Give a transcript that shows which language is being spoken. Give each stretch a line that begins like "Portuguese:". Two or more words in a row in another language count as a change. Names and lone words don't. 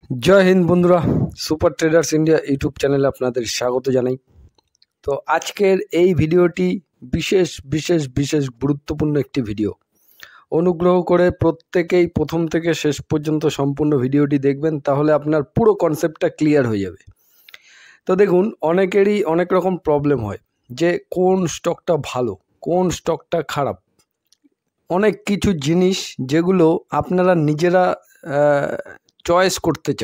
Bangla: জয় হিন্দ বন্ধুরা সুপার ট্রেডার্স ইন্ডিয়া ইউটিউব চ্যানেলে আপনাদের স্বাগত জানাই। তো আজকের এই ভিডিওটি বিশেষ বিশেষ বিশেষ গুরুত্বপূর্ণ একটি ভিডিও। অনুগ্রহ করে প্রত্যেকেই প্রথম থেকে শেষ পর্যন্ত সম্পূর্ণ ভিডিওটি দেখবেন, তাহলে আপনার পুরো কনসেপ্টটা ক্লিয়ার হয়ে যাবে। তো দেখুন, অনেকেরই অনেক রকম প্রবলেম হয় যে কোন স্টকটা ভালো কোন স্টকটা খারাপ, অনেক কিছু জিনিস যেগুলো আপনারা নিজেরা চয়েস করতে চান।